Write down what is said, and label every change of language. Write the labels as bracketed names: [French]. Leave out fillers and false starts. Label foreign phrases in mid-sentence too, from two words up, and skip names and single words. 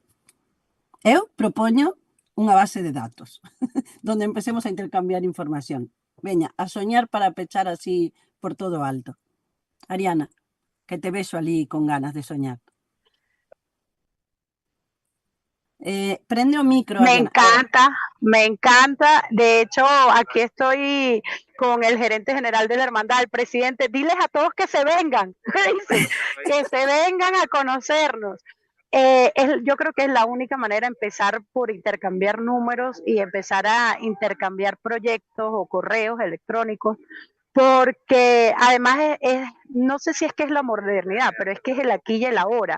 [Galician] Eu propoño unha base de datos, [Spanish] donde empecemos [Galician] a intercambiar información. Veña, a soñar para pechar así por todo alto. Ariana, que te vexo ali con ganas de soñar. Prende o micro, [Spanish] Me Ariana. Ahora. encanta, me encanta. De hecho, aquí estoy con el gerente general de la hermandad, el presidente. Diles a todos que se vengan, dice, que se vengan a conocernos. Yo creo que es la única manera de empezar por intercambiar números y empezar a intercambiar proyectos o correos electrónicos, porque además no sé si es que es la modernidad, pero es que es el aquí y el ahora.